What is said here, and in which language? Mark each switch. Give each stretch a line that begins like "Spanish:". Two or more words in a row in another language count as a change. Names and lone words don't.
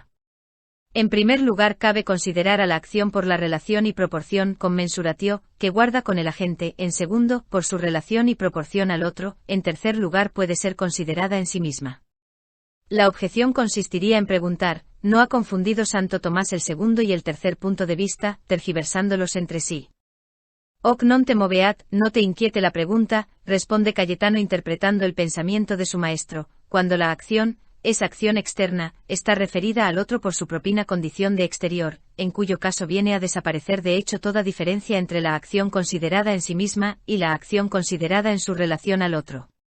Spanish: En primer lugar, cabe considerar a la acción por la relación y proporción commensuratio que guarda con el agente; en segundo, por su relación y proporción al otro; en tercer lugar, puede ser considerada en sí misma. La objeción consistiría en preguntar: ¿no ha confundido Santo Tomás el segundo y el tercer punto de vista, tergiversándolos entre sí?
Latin: Hoc non te moveat,
Spanish: no te inquiete la pregunta, responde Cayetano interpretando el pensamiento de su maestro, cuando la acción, es acción externa, está referida al otro por su propia condición de exterior, en cuyo caso viene a desaparecer de hecho toda diferencia entre la acción considerada en sí misma y la acción considerada en su relación al otro.